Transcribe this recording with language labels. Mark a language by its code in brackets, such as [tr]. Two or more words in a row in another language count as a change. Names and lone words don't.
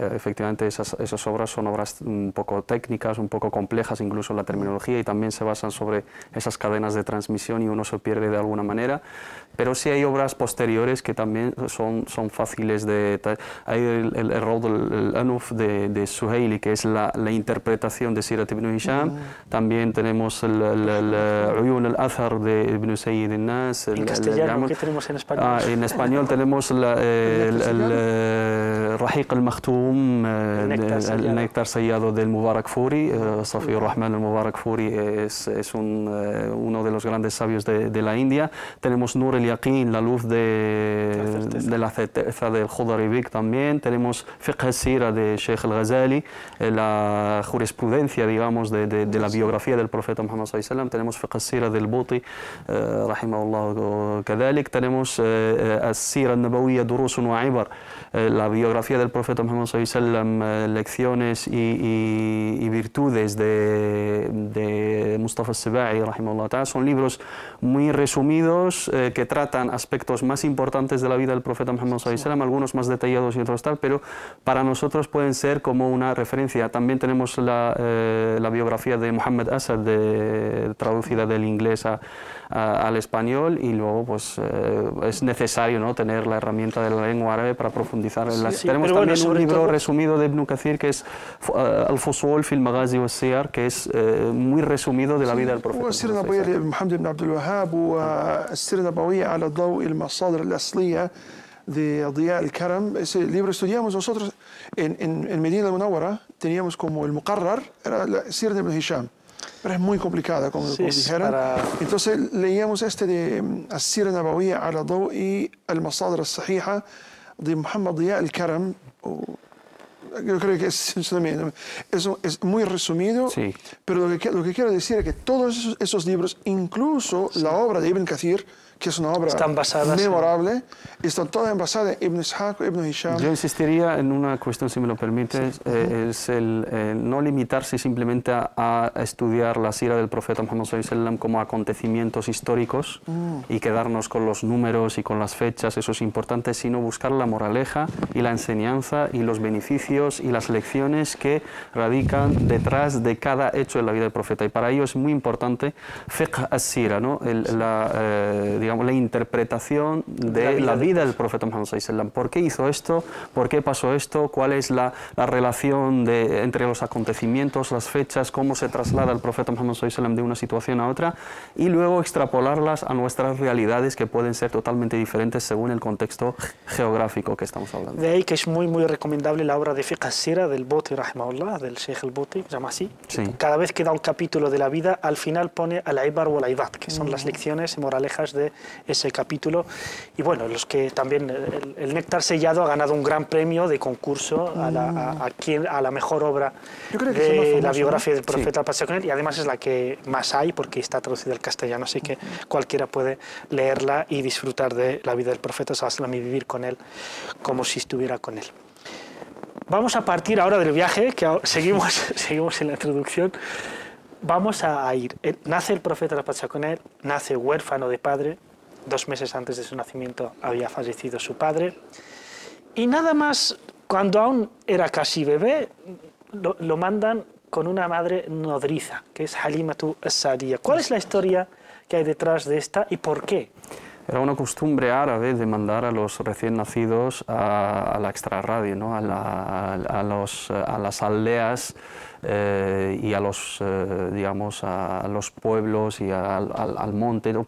[es] Efectivamente, esas obras son obras un poco técnicas, un poco complejas, incluso la terminología, y también se basan sobre esas cadenas de transmisión y uno se pierde de alguna manera. Pero sí hay obras posteriores que también son fáciles de... Hay el Rawd al-Anuf de Suhaili, que es la interpretación de Sirat ibn Hisham. También tenemos el Uyun al-Athar de Ibn Sayyid al-Nas. En castellano, ¿qué tenemos en español? En español tenemos el Rahiq al-Makhtoum, el néctar sellado del Mubarak Furi. Safi Rahman al-Mubarak Furi es uno de los grandes sabios de la India. Tenemos Nur al-Yaqin, la luz de la certeza del Khudaribik también. Tenemos Fiqh al-Sira de Sheikh al-Ghazali, la jurisprudencia, digamos, de la biografía del profeta Muhammad [ar] صلى الله عليه وسلم. [es] Tenemos Fiqh al-Sira del Buti, rahimahullah. [ar] كذلك tenemos السيرة النبوية دروس وعبر, [es] la biografía del profeta Muhammad [ar] صلى الله عليه وسلم, [es] lecciones y virtudes de Mustafa al-Sibai, [ar] رحمه الله تعالى. [es] Son libros muy resumidos que tratan aspectos más importantes de la vida del profeta Muhammad [ar] صلى الله عليه وسلم, [es] algunos más detallados y otros tal, pero para nosotros pueden ser como una referencia. También tenemos la biografía de Muhammad Asad, traducida del inglés al español, y luego pues es necesario, ¿no?, tener la herramienta de la lengua árabe para profundizar en las... Tenemos también un libro resumido de Ibn Kathir que es Al-Fusul fil Maghazi wa Siyar, que es muy resumido de la vida del profeta. [ar] والسيرة النبوية لمحمد بن عبد الوهاب والسيرة النبوية على ضوء المصادر الأصلية de Diya al-Karam. [es] Ese libro estudiamos nosotros en Medina al-Munawwara, teníamos como el muqarrar, era la Sira de Ibn Hisham. Pero es muy complicada, como dijeron. Entonces leíamos de As-Sira Nabawiyya ala Dawi al-Masadir al-Sahiha de Muhammad Diya al-Karam. Yo creo que es muy resumido, sí. Pero lo que quiero decir es que todos esos libros, incluso la obra de Ibn Kathir, que es una obra memorable, están todas basadas en Ibn Ishaq, Ibn Hisham. Yo insistiría en una cuestión, si me lo permites, es el no limitarse simplemente a estudiar la sira del profeta Muhammad [ar] صلى الله عليه وسلم [es] como acontecimientos históricos y quedarnos con los números y con las fechas, eso es importante, sino buscar la moraleja y la enseñanza y los beneficios y las lecciones que radican detrás de cada hecho en la vida del profeta. Y para ello es muy importante [ar] فقه السيرة, [es] ¿no?, la interpretación de la vida del profeta Muhammad [ar] صلى الله عليه وسلم. [es] ¿Por qué hizo esto? ¿Por qué pasó esto? ¿Cuál es la relación entre los acontecimientos, las fechas, cómo se traslada el profeta Muhammad [ar] صلى الله عليه وسلم [es] de una situación a otra? Y luego extrapolarlas a nuestras realidades, que pueden ser totalmente diferentes según el contexto geográfico que estamos hablando. De ahí que es muy recomendable la obra de Fiqh as-Sira del Buti, rahimahullah, del Sheikh al-Buti, se llama así. Sí. Cada vez que da un capítulo de la vida, al final pone al-Ibar o al-Aidat, que son las lecciones y moralejas de ese capítulo. Y bueno, los que también el Néctar Sellado ha ganado un gran premio de concurso a la mejor obra de la biografía del profeta, paz sea con él, y además es la que más hay porque está traducida al castellano, así que cualquiera puede leerla y disfrutar de la vida del profeta [ar] صلى الله عليه وسلم [es] y vivir con él como si estuviera con él. Vamos a partir ahora del viaje, que seguimos en la introducción. Vamos a ir. Nace el profeta, la paz sea con él, nace huérfano de padre. 2 meses antes de su nacimiento había fallecido su padre. Y nada más, cuando aún era casi bebé, lo mandan con una madre nodriza, que es Halimatu as-Sa'diyya. ¿Cuál es la historia que hay detrás de esta y por qué? Era una costumbre árabe de mandar a los recién nacidos a la extrarradio, ¿no? a las aldeas y a los, digamos, a los pueblos y al monte, ¿no?